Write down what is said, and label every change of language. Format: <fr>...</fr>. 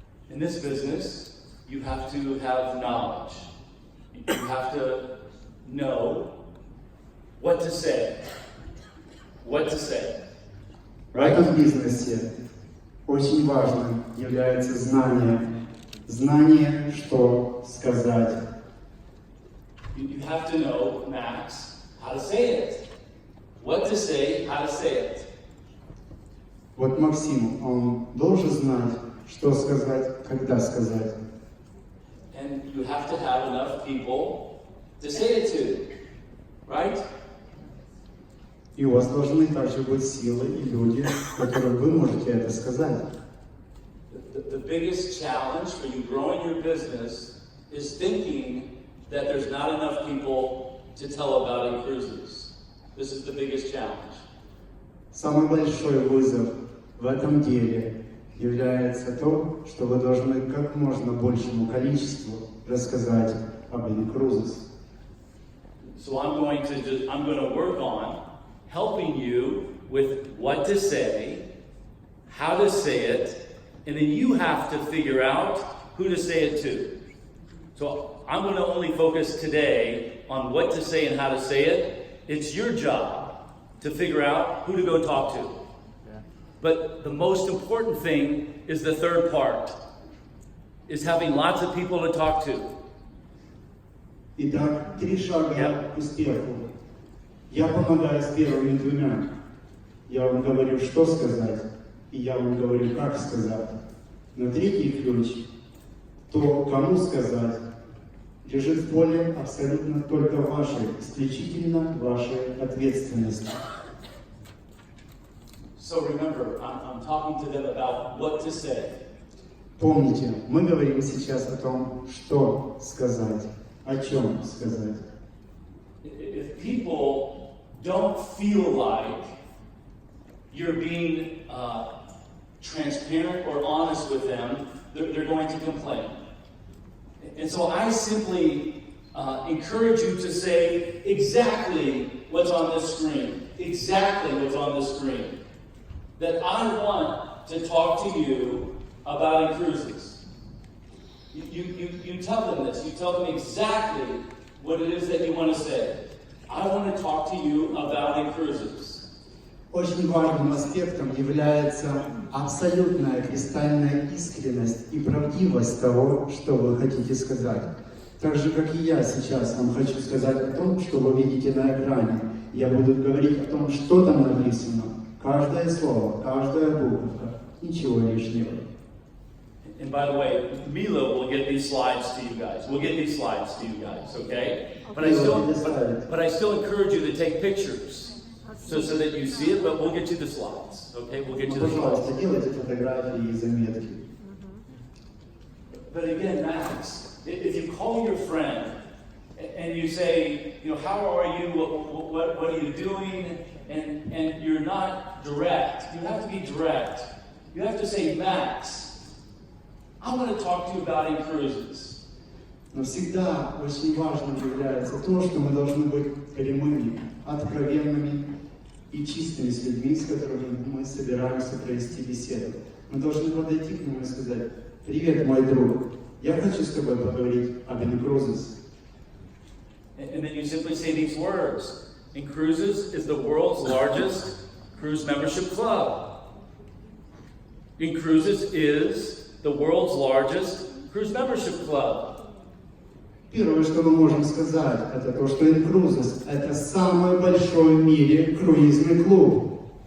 <en>In this business, you have to have knowledge. You have to know what to say. What to say.</en> <ru>В этом бизнесе очень важным является знание. Знание, что сказать.</ru> <en>You have to know, Max, how to say it. What to say, how to say it.</en> <ru>Вот Максим, он должен знать, что сказать, когда сказать.</ru> <en>And you have to have enough people to say it to, right?</en> <ru>И у вас должны также быть силы и люди, которым вы можете это сказать.</ru> <en>The biggest challenge for you growing your business is thinking that there's not enough people to tell about in cruises. This is the biggest challenge.</en> <ru>Самый большой вызов в этом деле является то, что вы должны как можно большему количеству рассказать об инкрузис.</ru> <en>So I'm going to work on helping you with what to say, how to say it, and then you have to figure out who to say it to. So I'm going to only focus today on what to say and how to say it. It's your job to figure out who to go talk to. But the most important thing is the third part, is having lots of people to talk to.</en> <ru>Итак, 3 шага к успеху. Я помогаю с первыми 2. Я вам говорю, что сказать, и я вам говорю, как сказать. Но 3-й ключ, то, кому сказать, лежит в поле абсолютно только вашей, исключительно вашей ответственности.</ru> <en>So remember, I'm talking to them about what to say.</en> <ru>Помните, мы говорим сейчас о том, что сказать, о чем сказать.</ru> <en>If people don't feel like you're being transparent or honest with them, they're going to complain. And so I simply encourage you to say exactly what's on this screen. Exactly what's on this screen. That I want to talk to you about cruises. You tell them this. You tell them exactly what it is that you want to say. I want to talk to you about cruises.</en> <ru>Очень важным аспектом является абсолютная кристальная искренность и правдивость того, что вы хотите сказать. Так же, как и я сейчас вам хочу сказать о том, что вы видите на экране. Я буду говорить о том, что там написано. Каждое слово, каждая буковка, ничего лишнего.</ru> <en>And by the way, Mila will get these slides to you guys. We'll get these slides to you guys, okay? But I still encourage you to take pictures so that you see it, but we'll get you the slides, okay? We'll get you the slides.</en> <ru>Пожалуйста, делайте фотографии и заметки.</ru> <en>But again, Max, if you call your friend and you say, how are you? What are you doing? And you're not direct. You have to be direct. You have to say, Max, I want to talk to you about cruises.</en> <ru>Но всегда очень важным является то, что мы должны быть прямыми, откровенными и чистыми с людьми, с которыми мы собираемся провести беседу. Мы должны подойти к нему и сказать: «Привет, мой друг, я хочу с тобой поговорить об cruises».</ru> <en>And then you simply say these words. Cruises is the world's largest cruise membership club. Cruises is the world's largest cruise membership club.</en> <ru>Первое, что мы можем сказать, это то, что cruises – это самый большой в мире круизный клуб.</ru>